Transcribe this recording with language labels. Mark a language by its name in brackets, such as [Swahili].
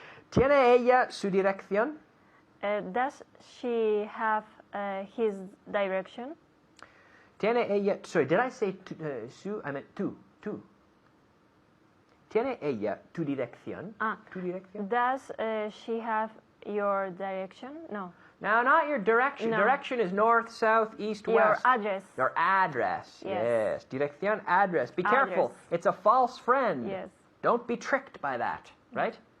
[Spanish] ¿Tiene ella su dirección? [English] Does she have his direction? [Spanish] ¿Tiene ella... [English] Sorry, did I say su? I meant tu. [Spanish] ¿Tiene ella tu dirección? Tu dirección? [English] Does she have your direction? No. Now, not your direction. No. Direction is north, south, east, Your west. address. Your address. Yes. Dirección, address. Be careful. Address. It's a false friend. Yes. Don't be tricked by that, right?